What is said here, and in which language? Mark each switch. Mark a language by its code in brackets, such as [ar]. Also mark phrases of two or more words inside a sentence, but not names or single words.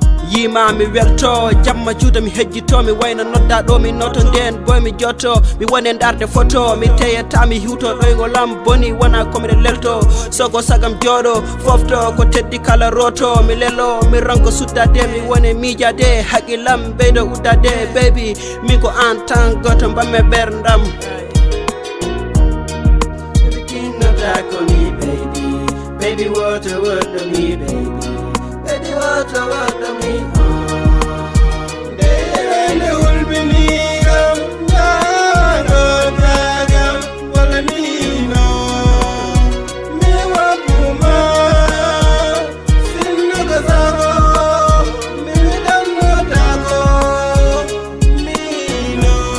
[ff] Yima mi welto, jamma juuta mi hejjito, mi wayno nodda ɗo, mi noto nden boy mi jotto, mi wone ndarde photo, mi teyata mi hiwto ɗoygo lam boni wona komiɗe lelto, sogo sagam jooɗo, fofto ko teddi kala roto, mi lelo, mi ranko suddade, mi wone miijade, haqqillam ɓeydo uddade, baby, min ko an tan goto mbamme ɓerdam. [en] Everything no talk for me, baby. Baby, what you want to me, baby. Baby, what you want to me, oh. [ff] Nde wende hulɓiniigam, ndaaro daagam, wala niino. Mi wakkuma, sinno ko sago, mi ɗannota ko, niino.